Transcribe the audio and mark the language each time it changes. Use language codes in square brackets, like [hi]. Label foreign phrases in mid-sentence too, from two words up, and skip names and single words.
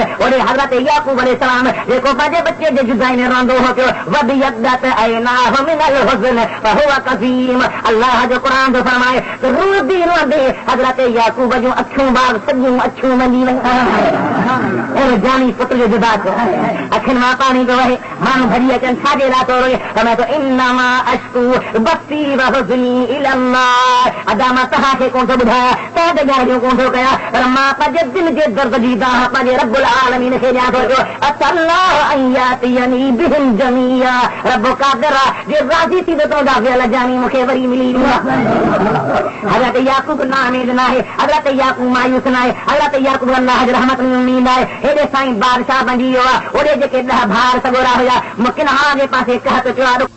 [sd] आहिनि ओॾे हज़रत याकूब अलैहिस्सलाम जेको पंहिंजे बचे जे जुदाई में रहंदो हो पियो [ar] وابيضت عيناه من الحزن فهو كظيم [sd] अल्लाह जो क़ुरान जो फरमाए त रोदी रोदी हज़रत याकूब जूं अखियूं बाग सॼियूं अखियूं वञी वयूं जानी पुट जो जुदा थियो अखियुनि मां पाणी थो वहे माण्हू भॼी अचनि छाजे लाइ थो रोए फरमाए थो [ar] إنما أشكو بثي وحزني [sd] इलल्लाह अदा मां तव्हांखे कोन थो ॿुधायां तव्हां त ॻाल्हियूं कोन थो कयां पर मां पंहिंजे दिलि जे दर्द जी दाह पंहिंजे [ar] رب العالمين [sd] खे ॾियां थो पियो [ar] عسى الله أن يأتيني بهم جميعا [sd] रब्बो कादिर जे राज़ी थी तो दा वेल जानी मूंखे वरी मिली हज़रत याकूब नामेद न आहे हज़रत याकूब मायूस न आहे हज़रत याकूब अल्लाह जी रहमत उम्मीद आहे हेॾे साईं बादशाह बणिजी वियो आहे ओॾे जेके 10 भार सॻोरा हुया किनारे जे पासे कहत चयो